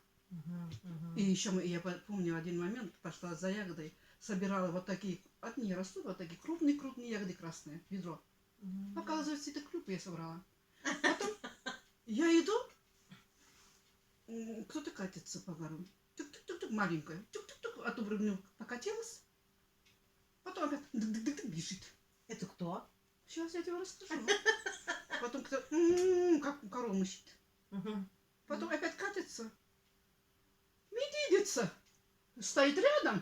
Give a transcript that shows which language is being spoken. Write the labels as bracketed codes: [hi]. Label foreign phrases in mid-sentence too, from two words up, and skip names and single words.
[ru] Мгм. Мгм. И еще я помню один момент, пошла за ягодой, собирала вот такие, от нее растут вот такие крупные ягоды красные, ведро. М. Оказывается, это клюкву я собрала. Потом я иду, кто-то катится по горам. Тук-тук-тук-тук, маленькая. Тук-тук-тук, а то вроде покатилась. Потом опять дык-дык-дык бежит. Это кто? Сейчас я тебе расскажу. Потом кто как корову мучит. Мгм. Потом опять катится. Медведица стоит рядом,